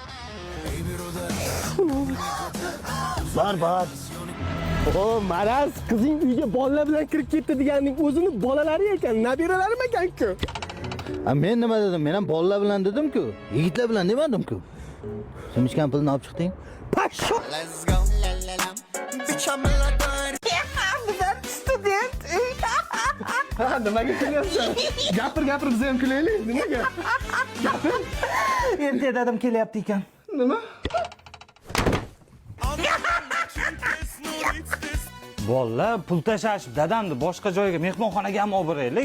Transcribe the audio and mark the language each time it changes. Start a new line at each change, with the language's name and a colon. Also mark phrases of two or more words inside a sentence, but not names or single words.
Uzbek: Bor. O, maraz, qizing uyga bolalar bilan kirib ketdi deganning o'zini bolalari ekan, nabiralarim ekan-ku. Men nima dedim? Men ham bolalar bilan dedim-ku. Yigitlar bilan demadim-ku. Sen ishkan pulni olib chiqding? Pasho.
English: Let's go. La la la. Bitch, I'm a lot.
Uzbek: Ha, nimaga kulyapsan? Gapir, biz ham kulaylik. Nimaga? Gapir. Endi dadim kelyapti ekan. Nima? Bolalar pul tashashib, dadamni boshqa joyga mehmonxonaga ham olib boraylik.